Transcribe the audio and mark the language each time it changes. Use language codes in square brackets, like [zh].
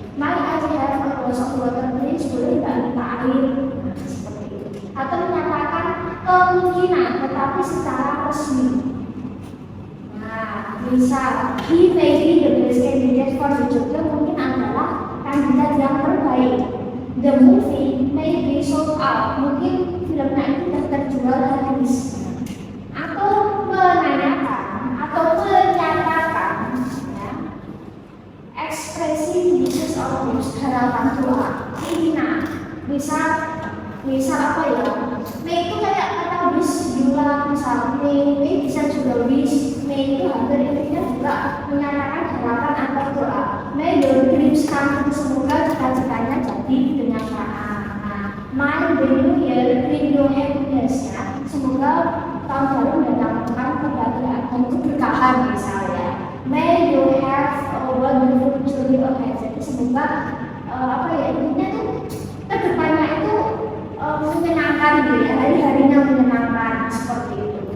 [en] May I have a glass of water please, [id] boleh nggak minta air. Nah, seperti itu. Atau menyatakan kemungkinan tetapi secara resmi. Nah, misal [en] he may be the best candidate for the job, [id] mungkin adalah kandidat yang terbaik. [en] The movie may be sold out, [id] mungkin filmnya itu sudah terjual habis. Atau menanyakan atau menyatakan ya, ekspresi wishes or hopes, harapan doa, keinginan. Misal apa ya, may itu kayak kata wish juga, misal may bisa juga wish. May itu hampir intinya juga menyatakan harapan atau doa. [en] May your dreams come true, [id] semoga cita-citanya jadi kenyataan. Nah, [en] my new year bring you happiness [id] ya, semoga tahun baru mendatangkan kebahagiaan dan keberkahan misalnya. [en] May you have a wonderful journey ahead. [id] Jadi semoga apa ya, intinya tuh kedepannya itu menyenangkan gitu ya, hari-harinya menyenangkan seperti itu.